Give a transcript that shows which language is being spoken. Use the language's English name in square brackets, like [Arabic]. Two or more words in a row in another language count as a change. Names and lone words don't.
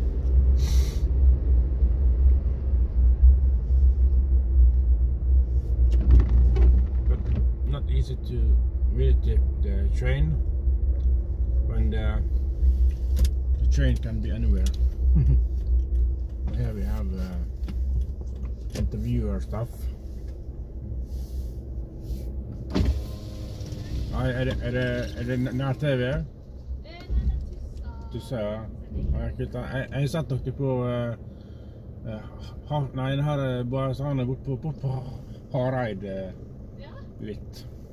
[English] But not easy to really take the train when the train can be anywhere. Here we have interviewer stuff. [Norwegian] Er det nær-TV? Tussa, ja. Jeg satt dere på nei, den her bare sånn bort på Hareid litt.